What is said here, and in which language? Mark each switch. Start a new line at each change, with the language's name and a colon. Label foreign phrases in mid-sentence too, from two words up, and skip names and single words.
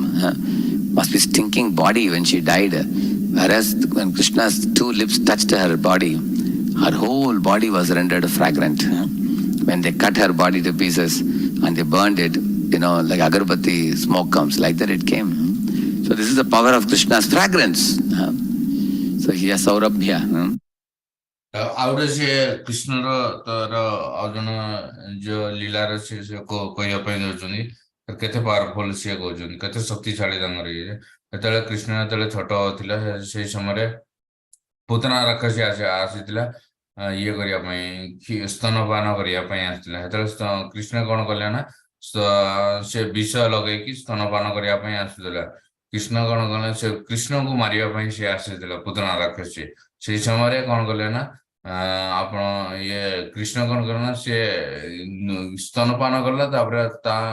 English: Must be stinking body when she died. Whereas when Krishna's two lips touched her body, her whole body was rendered fragrant. When they cut her body to pieces and they burned it, like agarbatti smoke comes, like that it came. So this is the power of Krishna's fragrance. So he has Saurabhya.
Odia: ଆଉ ଗୋଟେ ସେ କୃଷ୍ଣର ତାର ଆଉ ଜଣେ ଯୋଉ ଲୀଳାର ସେ କହିବା ପାଇଁ ଯାଉଛନ୍ତି କେତେ ପାୱାରଫୁଲ ସିଏ କହୁଛନ୍ତି କେତେ ଶକ୍ତିଶାଳୀ ତାଙ୍କର ଇଏ ଯେତେବେଳେ କୃଷ୍ଣ ଯେତେବେଳେ ଛୋଟ ଥିଲା ସେଇ ସମୟରେ ପୁତନା ରାକ୍ଷସୀ ଆସିଥିଲା ଇଏ କରିବା ପାଇଁ ସ୍ତନପାନ କରିବା ପାଇଁ ଆସିଥିଲା ସେତେବେଳେ କୃଷ୍ଣ କଣ କଲେ ନା ସେ ବିଷ ଲଗେଇକି ସ୍ତନପାନ କରିବା ପାଇଁ ଆସୁଥିଲା କୃଷ୍ଣ କଣ କଲେ ସେ କୃଷ୍ଣଙ୍କୁ ମାରିବା ପାଇଁ ସେ ଆସିଥିଲା ପୁତନା ରାକ୍ଷସୀ ସେଇ ସମୟରେ କଣ କଲେ ନା ଆପଣ କୃଷ୍ଣ କଣ କଲେ ନା ସିଏ ସ୍ତନପାନ କଲା ତାପରେ ତା